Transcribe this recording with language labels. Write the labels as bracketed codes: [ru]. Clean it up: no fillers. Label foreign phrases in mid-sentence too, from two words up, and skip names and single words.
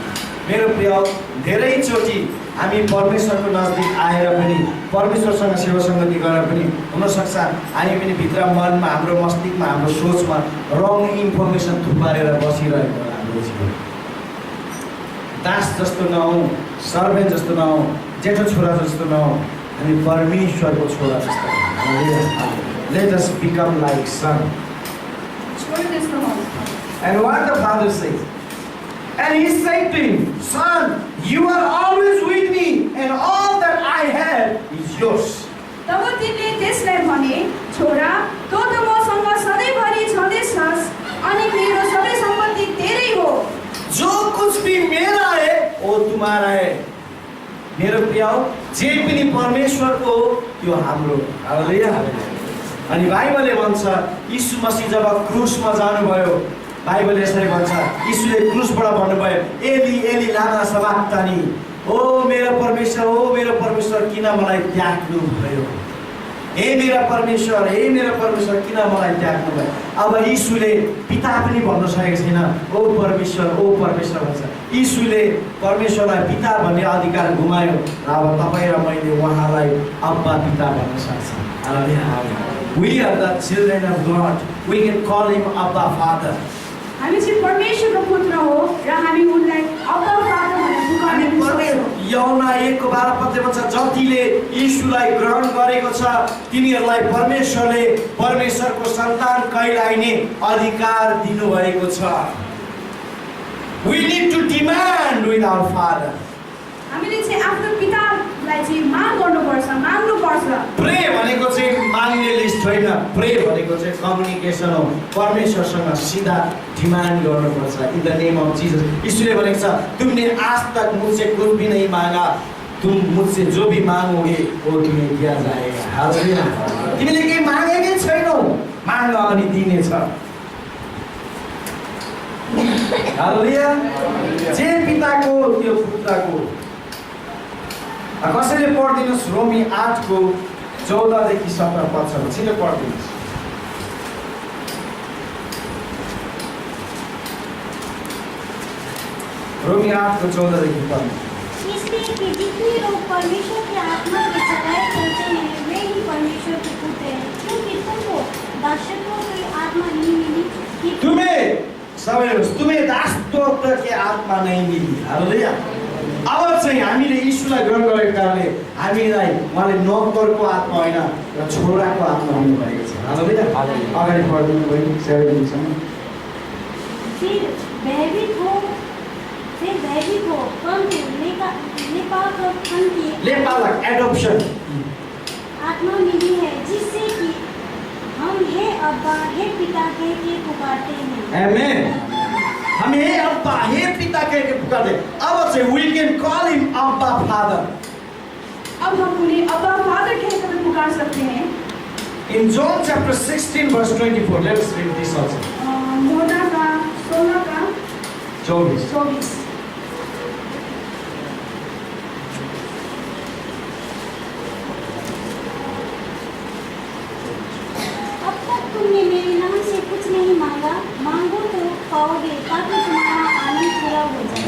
[ne] मेरो प्रिय, धेरैचोटि हामी परमेश्वरको नजिक आएर पनि परमेश्वरसँग सेवा सङ्गति गरेर पनि हुनसक्छ हामी पनि भित्र मनमा हाम्रो मस्तिष्कमा हाम्रो सोचमा [en] wrong information [ne] थुपारेर बसिरहेको होला। हाम्रो जीवन दास जस्तो नहौँ, सर्भेन्ट जस्तो नहौँ, जेठो छोरा जस्तो नहौँ, हामी परमेश्वरको छोरा जस्तो। [en] Let us become like son. And what the father says, and he said to him, son, you are always with me, and all that I have is yours. [ne] तब तिनले त्यसलाई भने, छोरा, तँ त मसँग सधैँभरि छँदैछस् अनि मेरो सबै सम्पत्ति तेरै हो। [hi] जो कुछ भी मेरा है वो तुम्हारा है। [ne] मेरो प्रिय, जे पनि परमेश्वरको हो त्यो हाम्रो। हालेलुया। अनि बाइबलले भन्छ यीशु मसीह जब क्रुसमा जानुभयो, बाइबलले यसरी भन्छ, यीशुले क्रुसबाट भन्नुभयो, [arc] एली एली लामा सबक्तानी, [ne] ओ मेरो परमेश्वर किन मलाई त्याग्नु भयो, हे मेरा परमेश्वर किन मलाई त्याग्नु भयो। अब यीशुले पिता पनि भन्न सकेको छैन, ओ परमेश्वर भन्छ। यीशुले परमेश्वरलाई पिता भन्ने अधिकार गुमायो र अब तपाईँ र मैले उहाँलाई अब्बा पिता भन्न सक्छौँ। हालेलुया। [en] We are the children of God. We can call him Abba Father. [ne] हामी चाहिँ परमेश्वरको पुत्र हो र हामी उनलाई अब्बा फादर भनेर पुकार्न सक्छौँ। यूहन्ना 1:12 भन्छ, जतिले यीशुलाई ग्रहण गरेको छ तिनीहरूलाई परमेश्वरले परमेश्वरको सन्तान कहलाइने अधिकार दिनुभएको छ। [en] We need to demand with our Father. [ne] हामीले चाहिँ आफ्नो पितालाई चाहिँ माग्नुपर्छ। प्रे भनेको चाहिँ माग्ने लिस्ट होइन, प्रे भनेको चाहिँ कम्युनिकेसन हो। परमेश्वरसँग सीधा डिमान्ड गर्नुपर्छ [en] in the name of Jesus. [ne] यीशुले भनेको छ, [hi] तुमने आज तक मुझसे कुछ भी नहीं मांगा, तुम मुझसे जो भी मांगोगे वो तुम्हें दिया जाएगा। हालेलुया। [ne] तिमीले केही मागेकै छैनौ, माग अनि दिनेछ। हालेलुया। जे पिताको त्यो पुत्रको। कसैले पढिदिनुहोस् रोमी 8:14 से 17 छिटो पढिदिनुहोस्। रोमी 8:14 से 15। [hi] इसलिए कि जितने लोग परमेश्वर की आत्मा की सगाई करते हैं वे ही परमेश्वर के पुत्र हैं, क्योंकि तुमको दासत्व की आत्मा नहीं मिली कि तुम्हें दासत्व की आत्मा नहीं मिली। हालेलुया। [ne] अब चाहिँ हामीले यीशुलाई ग्रहण गरेको कारणले हामीलाई उहाँले नोकरको आत्मा होइन र छोराको आत्मा दिनुभएको छ। हालेलुया। अगाडि पढ्नु भयो 7 सम्म। [hi] फिर भयभीत हो परंतु लेपालक एडॉप्शन आत्मा मिली है जिससे कि हम हे अब्बा हे पिता कह के पुकारते हैं। आमेन। हम हे अब्बा हे पिता कह के पुकारते। [ne] अब चाहिँ [en] we can call him [ne] अब्बा फादर। [hi] अब हम उन्हें अब्बा फादर कहकर पुकार सकते हैं। [en] In John chapter 16 verse 24, let us read this also. [hi] मोना का 16 का 24। अब तक तुमने मेरे नाम से कुछ नहीं मांगा, मांगो तो पाओगे ताकि तुम्हारा आनंद पूरा हो जाए।